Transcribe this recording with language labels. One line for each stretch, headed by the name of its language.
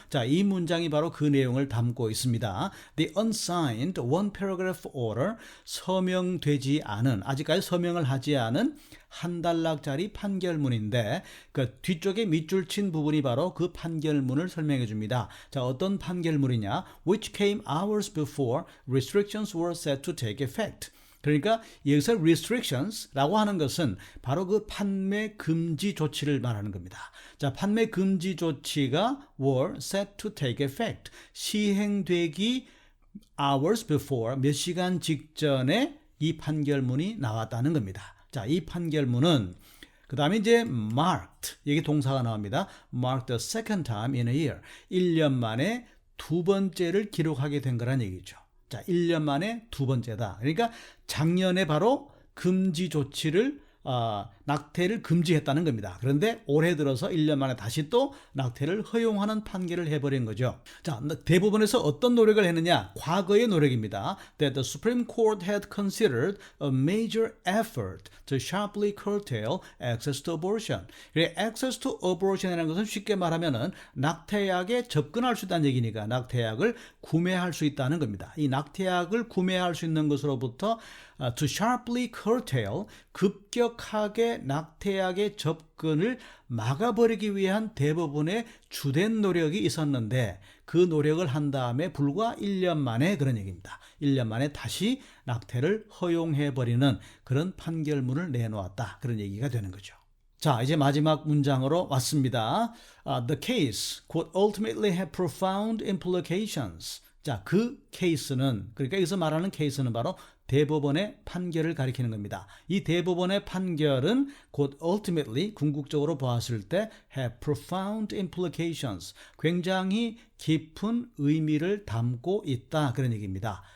Korean: 자, 이 문장이 바로 그 내용을 담고 있습니다.
English: The unsigned one paragraph order,
Korean: 서명되지 않은, 아직까지 서명을 하지 않은 한 단락짜리 판결문인데 그 뒤쪽에 밑줄 친 부분이 바로 그 판결문을 설명해 줍니다. 자, 어떤 판결문이냐?
English: Which came hours before restrictions were set to take effect.
Korean: 그러니까 여기서 restrictions라고 하는 것은 바로 그 판매 금지 조치를 말하는 겁니다. 자, 판매 금지 조치가
English: were set to take effect.
Korean: 시행되기
English: hours before,
Korean: 몇 시간 직전에 이 판결문이 나왔다는 겁니다. 자, 이 판결문은 그 다음에 이제 marked, 여기 동사가 나옵니다.
English: marked the second time in a year.
Korean: 1년 만에 두 번째를 기록하게 된 거란 얘기죠. 자, 1년 만에 두 번째다. 그러니까 작년에 바로 금지 조치를 낙태를 금지했다는 겁니다. 그런데 올해 들어서 1년 만에 다시 또 낙태를 허용하는 판결을 해버린 거죠. 자, 대법원에서 어떤 노력을 했느냐? 과거의 노력입니다.
English: That the Supreme Court had considered a major effort to sharply curtail access to abortion. access to abortion
Korean: 이라는 것은 쉽게 말하면은 낙태약에 접근할 수 있다는 얘기니까 낙태약을 구매할 수 있다는 겁니다. 이 낙태약을 구매할 수 있는 것으로부터
English: to sharply curtail,
Korean: 급격하게 낙태약의 접근을 막아버리기 위한 대법원의 주된 노력이 있었는데 그 노력을 한 다음에 불과 1년 만에 그런 얘기입니다. 1년 만에 다시 낙태를 허용해버리는 그런 판결문을 내놓았다. 그런 얘기가 되는 거죠. 자, 이제 마지막 문장으로 왔습니다.
English: The case could ultimately have profound implications.
Korean: 자, 그 케이스는, 그러니까 여기서 말하는 케이스는 바로 대법원의 판결을 가리키는 겁니다. 이 대법원의 판결은 곧 ultimately, 궁극적으로 보았을 때
English: have profound implications,
Korean: 굉장히 깊은 의미를 담고 있다, 그런 얘기입니다.